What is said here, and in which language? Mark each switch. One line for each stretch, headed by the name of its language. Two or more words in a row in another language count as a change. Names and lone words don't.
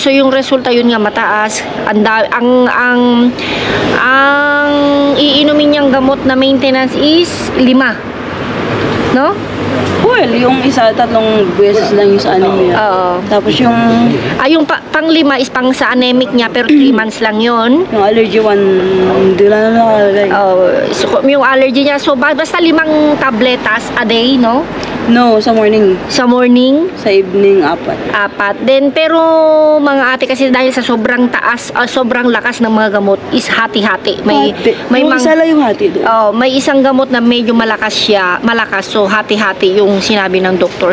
Filipino: So, yung resulta yun nga mataas. Ang iinumin niyang gamot na maintenance is 5. No? Well, yung isa, 3 beses lang yung sa anemia. Oo. Tapos yung yung pang-5 is pang sa anemic niya, pero 3 months lang yun. Yung allergy 1, hindi lang nakalagay. So, yung allergy niya, so basta 5 tabletas a day, no? No, sa morning. Sa morning? Sa evening, 4. Then, pero mga ate kasi dahil sa sobrang taas, sobrang lakas ng mga gamot is hati-hati. May isa lang yung hati doon. May isang gamot na medyo malakas siya, so hati-hati yung sinabi ng doktor.